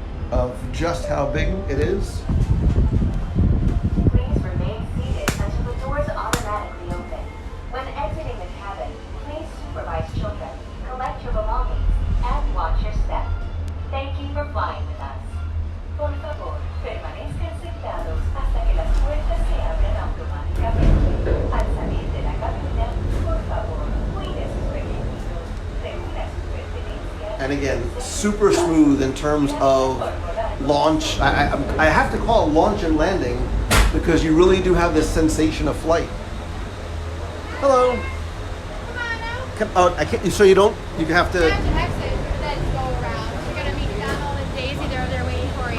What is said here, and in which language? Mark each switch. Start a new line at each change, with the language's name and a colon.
English: of just how big it is. Please remain seated until the doors automatically open. When exiting the cabin, please supervise children, collect your belongings, and watch your step. Thank you for flying with us.
Spanish: Por favor, permanezcan sentados hasta que las puertas se abran automáticamente. Al salir de la cabina, por favor, cuide sus requisitos, reúna sus pertenencias.
English: And again, super smooth in terms of launch. I have to call it launch and landing because you really do have this sensation of flight. Hello. Come on now. Oh, I can't. So you don't. You have You to. have to exit and then go around. You're gonna meet Donald and Daisy. They're there waiting for you.